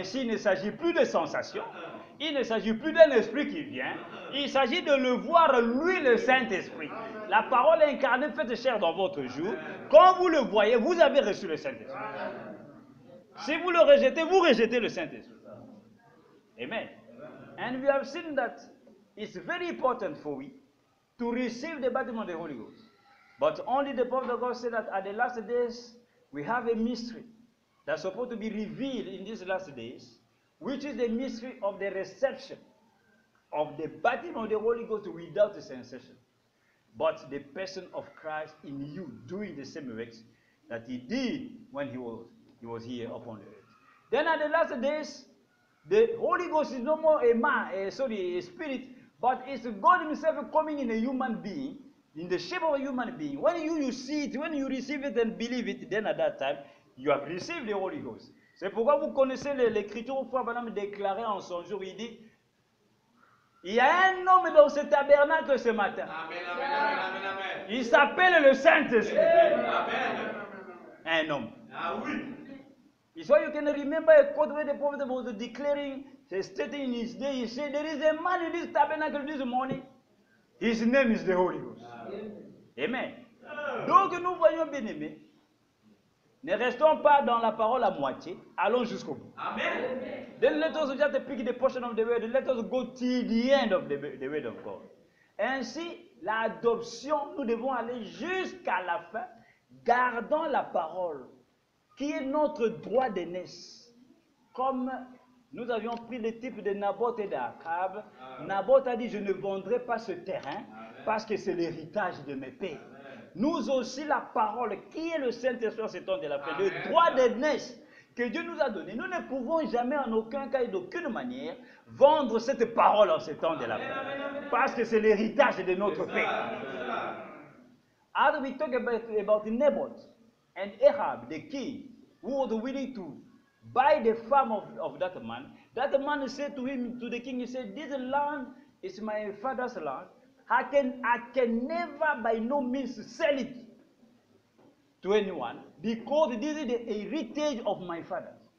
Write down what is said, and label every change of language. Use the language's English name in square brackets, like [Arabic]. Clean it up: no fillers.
[French] Ainsi, il ne s'agit plus de sensation. Il ne s'agit plus d'un esprit qui vient. Il s'agit de le voir, lui, le Saint-Esprit. La parole incarnée faite chair dans votre jour. Quand vous le voyez, vous avez reçu le Saint-Esprit. Si vous le rejetez, vous rejetez le Saint-Esprit. Amen. [English] And we have seen that it's very important for we to receive the baptism of the Holy Ghost. But only the prophet of God said that at the last days, we have a mystery that's supposed to be revealed in these last days, which is the mystery of the reception of the baptism of the Holy Ghost without a sensation, but the person of Christ in you doing the same works that he did when he was here upon the earth. Then at the last days, the Holy Ghost is no more a spirit, but it's God himself coming in a human being, in the shape of a human being. When you see it, when you receive it and believe it, then at that time, you have received the Holy Ghost. [French] C'est pourquoi vous connaissez l'écriture où Frère Branham déclarait en son jour, il dit, il y a un homme dans ce tabernacle ce matin. Amen, amen, amen, amen, amen. Il s'appelle le Saint-Esprit. Amen. Un homme. Ah oui. [English] It's why you can remember a quote where the prophet was declaring, stating in his day, he said, there is a man in this tabernacle this morning. His name is the Holy Ghost. Amen. [French] Donc nous voyons, bien aimés, ne restons pas dans la parole à moitié, allons jusqu'au bout. Amen. [English] Then let us just pick the portion of the word, let us go till the end of the word of God. [French] Ainsi, l'adoption, nous devons aller jusqu'à la fin, gardant la parole, qui est notre droit d'aînesse. Comme nous avions pris le type de Naboth et d'Akab, Naboth a dit, je ne vendrai pas ce terrain, parce que c'est l'héritage de mes pères. nous aussi la parole qui est le Saint-Esprit en ce temps de la fin, le droit d'aînesse que Dieu nous a donné. Nous ne pouvons jamais en aucun cas et d'aucune manière vendre cette parole en ce temps de la fin. Parce que c'est l'héritage de notre Père. [English] As we talk about Naboth and Ahab, the king, who was willing to buy the farm of that man said to him, to the king, he said, this land is my father's land. I can never by no means sell it to anyone because this is the heritage of my father.